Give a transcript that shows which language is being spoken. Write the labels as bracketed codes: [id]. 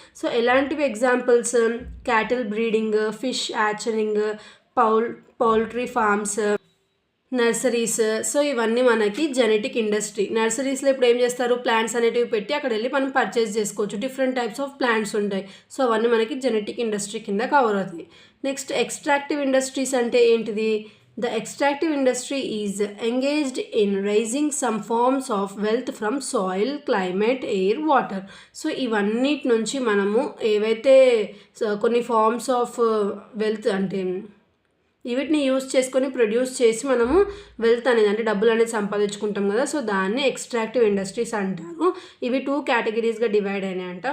[te] So ఎలాంటివి examples, cattle breeding, fish హ్యాచరింగ్, poultry farms, nurseries. So ఇవన్నీ మనకి జెనెటిక్ ఇండస్ట్రీ. నర్సరీస్లో ఇప్పుడు ఏం చేస్తారు, ప్లాంట్స్ అనేటివి పెట్టి అక్కడ వెళ్ళి మనం పర్చేస్ చేసుకోవచ్చు, డిఫరెంట్ టైప్స్ ఆఫ్ ప్లాంట్స్ ఉంటాయి. సో అవన్నీ మనకి జెనెటిక్ ఇండస్ట్రీ కింద కవర్ అవుతాయి. నెక్స్ట్ ఎక్స్ట్రాక్టివ్ ఇండస్ట్రీస్ అంటే ఏంటిది, [en] the extractive industry is engaged in raising some forms of wealth from soil, climate, air, water. [te] So ఇవన్నిటి నుంచి మనము ఏవైతే కొన్ని ఫార్మ్స్ ఆఫ్ వెల్త్ అంటే వీటిని యూస్ చేసుకొని ప్రొడ్యూస్ చేసి మనము వెల్త్ అనేది అంటే డబ్బులు అనేది సంపాదించుకుంటాం కదా. సో దాన్ని ఎక్స్ట్రాక్టివ్ ఇండస్ట్రీస్ అంటారు. ఇవి 2 కేటగిరీస్గా డివైడ్ అయినాయంట.